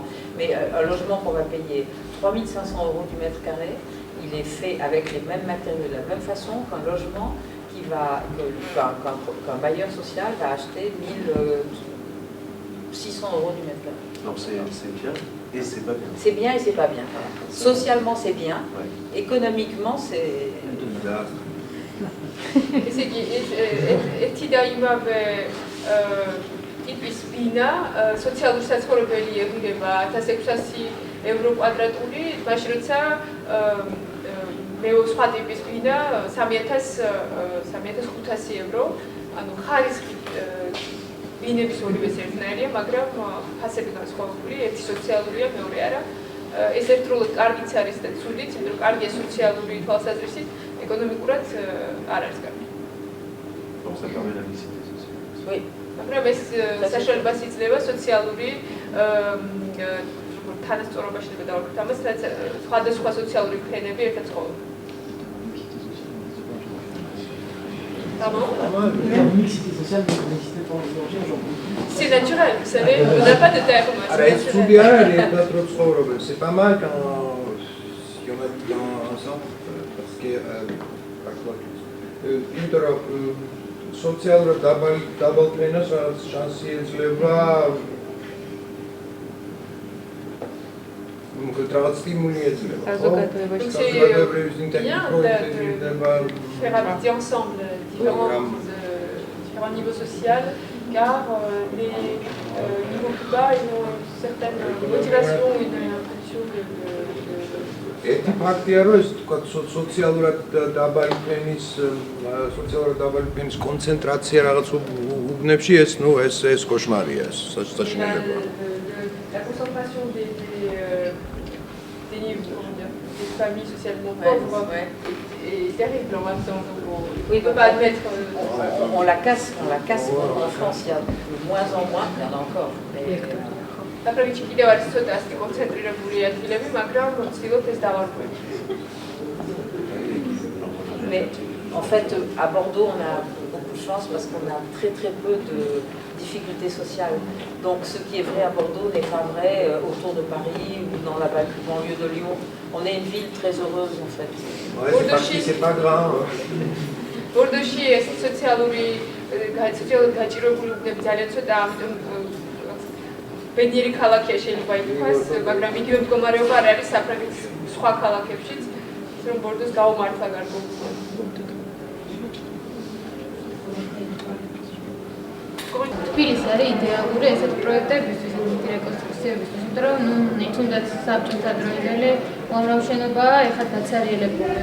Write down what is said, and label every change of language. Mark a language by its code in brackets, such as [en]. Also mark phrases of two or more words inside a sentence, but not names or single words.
[fr] Mais un logement qu'on va payer 3 500 € du mètre carré, il est fait avec les mêmes matériaux, de la même façon qu'un logement qu'un bailleur social va acheter 1600 € du mètre carré. Donc c'est bien et c'est pas bien. C'est bien et c'est pas bien. Socialement c'est bien, économiquement c'est... [ka] ტიპის ბინა სოციალური საცხოვრებელი ეგვირება 1600 € კვადრატული, მაშინ როცა სხვა ტიპის ბინა 3500 €, ანუ ხარისხი ბინების ორივეს ერთნაირია, მაგრამ ფასები განსხვავებული, ერთი სოციალურია, მეორე არა. ეს ერთდროულად კარგიც არის და ცუდიც, იმიტომ რომ კარგია სოციალური თვალსაზრისით, ეკონომიკურად არ არის კარგი. [fr] Donc ça permet la mixité sociale. Oui. [ka] მაგრამ ეს საშუალებას იძლევა სოციალური თანასწორობაში და დავარქვით ამას, რაც სხვადასხვა სოციალური ფენები ერთად ცხოვრობენ. [fr] C'est naturel, vous savez, on n'a pas de terre. C'est pas mal quand si on habite ensemble, parce que [ka] სოციალურად დაბალ ფენას შანსი ეძლევა რაღაც სტიმული ეძლევა. საზოგადოებრივი ინტეგრაცია ეძლევა. [fr] Faire habiter ensemble différents niveaux sociaux, car les niveaux plus bas, ils ont une certaine motivation, une impulsion de... [ka] ერთი ფაქტია, რომ ეს თქვა სოციალურად დაბალი ფენის კონცენტრაცია რაღაც უბნებში ეს კოშმარია, ეს საშინელება. [fr] La concentration des familles socialement pauvres est terrible en même temps. Oui, on peut pas admettre. On la casse en France, il y a de moins en moins, il y en a encore. [ka] საფრანგეთში კიდევ არის ცოტა ასეთი კონცენტრირებული ადგილები, მაგრამ ვცდილობთ ეს დავარღვევით. [fr] Mais en fait, à Bordeaux, on a beaucoup de chance parce qu'on a très très peu de difficultés sociales. Donc ce qui est vrai à Bordeaux n'est pas vrai autour de Paris ou dans la banlieue de Lyon. On est une ville très heureuse en fait. Ouais, c'est pas grave. [ka] Bordeaux-ში ეს სოციალური სოციალურად გაჭირვებული უბნები ძალიან ცოტა, ამიტომ ბედნიერი ქალაქია შეიძლება ითქვას, მაგრამ იგივე მდგომარეობა არ არის საფრანგეთის სხვა ქალაქებშიც, რომ ბორდოს გაუმართლა გარკვეულწილად. თბილისი არის იდეალური ესეთ პროექტებისთვის, ესეთი რეკონსტრუქციებისთვის, იმიტომ რომ თუნდაც საბჭოთა დროინდელი უამრავ შენობაა ეხლა დაცარიელებული.